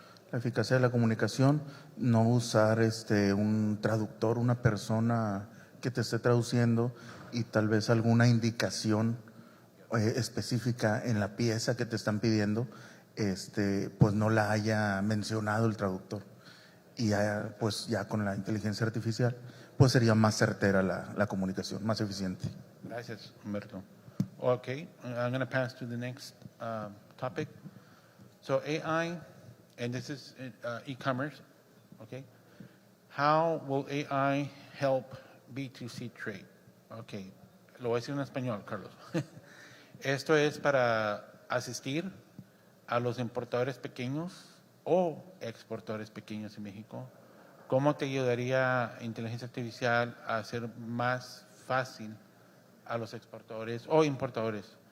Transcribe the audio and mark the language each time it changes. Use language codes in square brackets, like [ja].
[es] La eficacia de la comunicación, no usar un traductor, una persona que te esté traduciendo y tal vez alguna indicación específica en la pieza que te están pidiendo, pues no la haya mencionado el traductor. Y pues ya con la inteligencia artificial, pues sería más certera la comunicación, más eficiente. Gracias, Humberto. [en] Okay, I'm going to pass to the next topic. So AI, and this is e-commerce, okay? How will AI help B2C trade? [es] Okay, lo voy a decir en español, Carlos. Esto es para asistir a los importadores pequeños o exportadores pequeños en México. ¿Cómo te ayudaría inteligencia artificial a hacer más fácil a los exportadores o importadores?